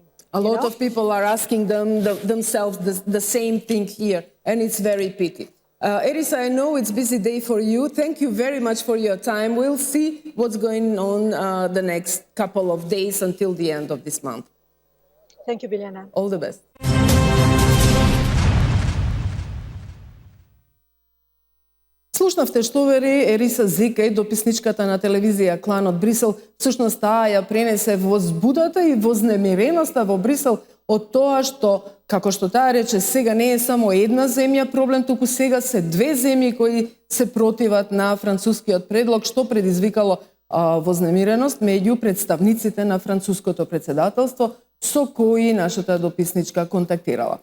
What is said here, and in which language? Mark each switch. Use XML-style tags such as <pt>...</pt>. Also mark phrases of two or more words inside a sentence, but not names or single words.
<en>A lot of people are asking themselves the same thing here, and it's very pity. Erisa, I know it's a busy day for you. Thank you very much for your time. We'll see what's going on the next couple of days until the end of this month. Thank you, Biljana. All the best.</en> <mk>Слушнавте што вери Ериса Зикај, дописничката на телевизија Клан од Брисел. Всушност таа ја пренесе возбудата и вознемиреноста во Брисел од тоа што, како што таа рече, сега не е само една земја проблем, туку сега се две земји кои се противат на францускиот предлог, што предизвикало вознемиреност меѓу представниците на француското председателство со кои нашата дописничка контактирала.</mk>